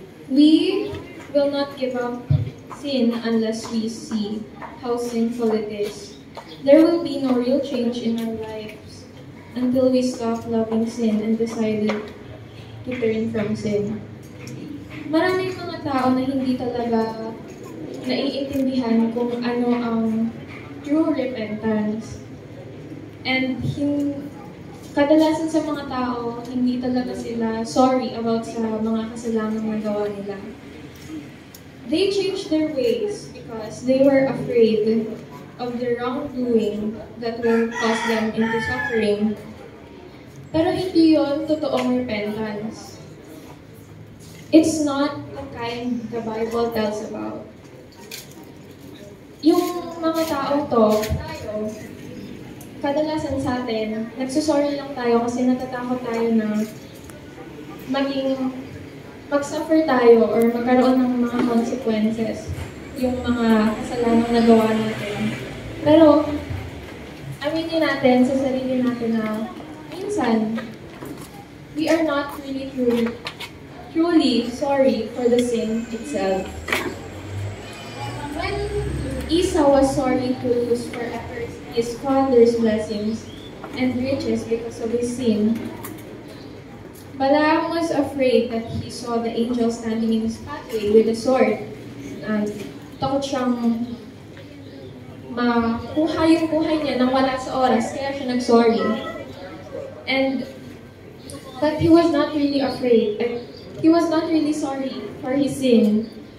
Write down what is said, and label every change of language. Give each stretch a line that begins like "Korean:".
English: We will not give up sin unless we see how sinful it is. There will be no real change in our lives until we stop loving sin and decided to turn from sin.
Filipino: Maraming mga tao na hindi talaga naiintindihan kung ano ang true repentance. And kadalasan sa mga tao, hindi talaga sila sorry about sa mga kasalanang nagawa nila.
English: They changed their ways because they were afraid of the wrongdoing that will cause them into suffering.
Filipino: Pero hindi yon totoong repentance.
English: It's not the kind the Bible tells about.
Filipino: Yung mga taong to, kadalasan sa atin, nagsusorry lang tayo kasi natatakot tayo na mag-suffer tayo or magkaroon ng mga consequences yung mga kasalanang nagawa natin. Pero, aminin natin sa sarili natin na minsan,
English: we are not really truly sorry for the sin itself. Esau was sorry to lose forever his father's blessings and riches because of his sin. Balaam was afraid that he saw the angel standing in his pathway with a sword.
Filipino: And takot siyang makuha yung buhay niya nang wala sa oras, kaya siya nag-sorry.
English: But he was not really afraid. He was not really sorry for his sin.